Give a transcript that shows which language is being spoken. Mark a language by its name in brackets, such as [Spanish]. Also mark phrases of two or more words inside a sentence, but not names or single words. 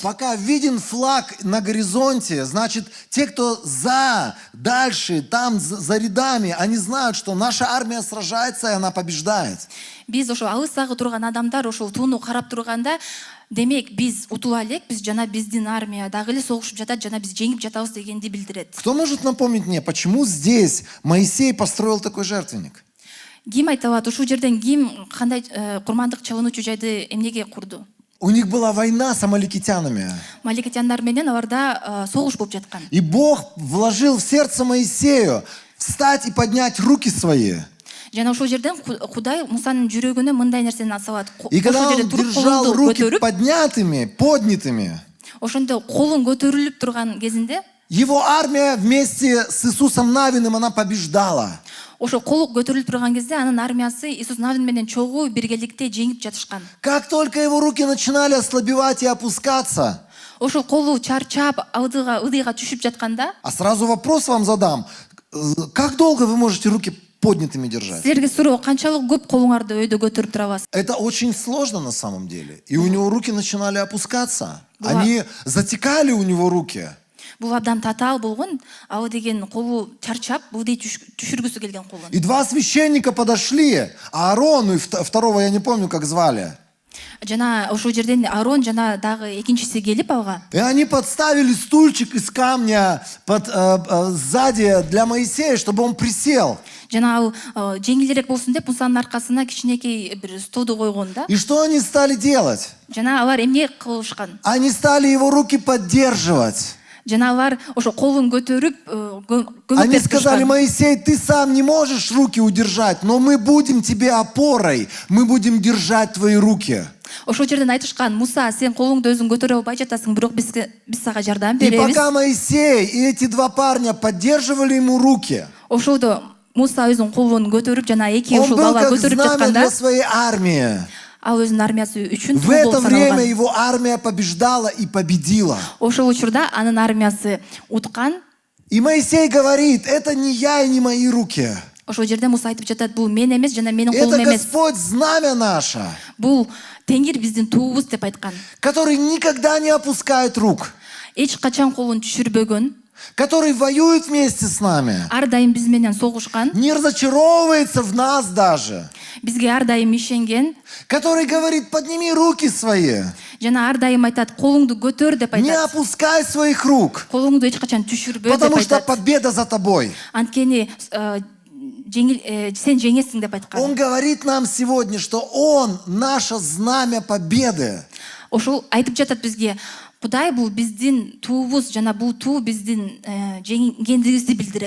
[Russian] Пока виден флаг на горизонте, значит, те, кто дальше, там, за рядами, они знают, что наша армия сражается, и она побеждает. [Kyrgyz] Биз ошо алысагы турган адамдар ошол тууну карап турганда, демек биз утула элек, биз жана биздин армия дагы эле согушуп жатат, жана биз жеңип жатабыз дегенди билдирет. [Russian] Кто может напомнить мне, почему здесь Моисей построил такой жертвенник? [Kyrgyz] Ким айта алат, ушул жерден ким кандай курмандык чалынуучу жайды эмнеге курду? [Russian] У них была война с амаликитянами. [Kyrgyz] Маликитяндар менен аларда согуш болуп жаткан. [Russian] И Бог вложил в сердце Моисею встать и поднять руки свои. [Kyrgyz] Жана ошол жерден Кудай Мусанын жүрөгүнө мындай нерсени салат. [Russian] И когда он держал руки поднятыми, [Kyrgyz] ошондо колун көтөрүлүп турган кезинде [Russian] его армия вместе с Иисусом Навиным, она побеждала. [Kyrgyz] ошо кол көтөрүлүп турган кезде анын армиясы Иисус Навин менен чогуу биргеликте жеңип жатышкан. [Russian] Как только его руки начинали ослабевать и опускаться, [Kyrgyz] Ошол колу чарчап, ыдыйга түшүп жатканда, [Russian] а сразу вопрос вам задам. Как долго вы можете руки поднятыми держать? [Kyrgyz] силерге суроо, канчалык көп колуңарды өйдө көтөрүп турабыз? [Russian] Это очень сложно на самом деле. И у него руки начинали опускаться. Была- Они затекали у него руки. [Kyrgyz] Бул абдан татаал болгон, ал деген колу чарчап, буудей түшүргүсү келген колун. [Russian] И два священника подошли, Аарону и второго я не помню, как звали. [Kyrgyz] Жана ошол жерден Арон жана дагы экинчиси келип алга. [Russian] И они подставили стульчик из камня сзади для Моисея, чтобы он присел. [Kyrgyz] Жана ал жеңилирээк болсун деп Мусанын аркасына кичинекей бир столду койгон да. [Russian] И что они стали делать? [Kyrgyz] Жана алар эмне кылышкан? [Russian] Они стали его руки поддерживать. [Kyrgyz] Жана алар ошо колун көтөрүп көмөк [Russian] Они [Kyrgyz] берип [Russian] сказали: [Kyrgyz] турушкан. [Russian] Моисей, ты сам не можешь руки удержать, но мы будем тебе опорой, мы будем держать твои руки. [Kyrgyz] Ошол жерден айтышкан: Муса, сен колуңду өзүң көтөрө албай жатасың, бирок биз сага жардам [Russian] И [Kyrgyz] беребиз. [Russian] пока Моисей и эти два парня поддерживали ему руки, [Kyrgyz] Ошолдо Муса өзүнүн колун көтөрүп жана эки [Russian] он [Kyrgyz] ушул [Russian] был [Kyrgyz] бала [Russian] как [Kyrgyz] көтөрүп [Russian] знамя [Kyrgyz] жатканда, [Russian] для своей армии. [Kyrgyz] ал өзүнүн армиясы үчүн [Russian] В [Kyrgyz] туу болуп [Russian] это время [Kyrgyz] саналган. [Russian] его армия побеждала и победила. [Kyrgyz] Ошол учурда анын армиясы уткан. [Russian] И Моисей говорит: это не я и не мои руки. [Kyrgyz] Ошол жерде Муса айтып жатат: бул мен эмес жана менин [Russian] Это [Kyrgyz] колум эмес. [Russian] Господь знамя наше, [Kyrgyz] Бул Теңир биздин туубуз деп айткан. [Russian] который никогда не опускает рук, [Kyrgyz] Эч качан колун түшүрбөгөн, [Russian] который воюет вместе с нами, [Kyrgyz] ар дайым биз менен согушкан, [Russian] не разочаровывается в нас даже, [Kyrgyz] бизге ар дайым ишенген, [Russian] который говорит: подними руки свои, [Kyrgyz] жана ар дайым айтат: колуңду көтөр деп [Russian] не [Kyrgyz] айтат. [Russian] опускай своих рук, [Kyrgyz] Колуңду эч качан түшүрбө деп [Russian] потому что [Kyrgyz] айтат. [Russian] победа за тобой. [Kyrgyz] Анткени сен жеңесиң деп айткан. [Russian] Он говорит нам сегодня, что Он наше знамя победы. [Kyrgyz] Ошол айтып жатат бизге: Кудай бул биздин туубуз жана бул туу биздин жеңгендигибизди билдирет.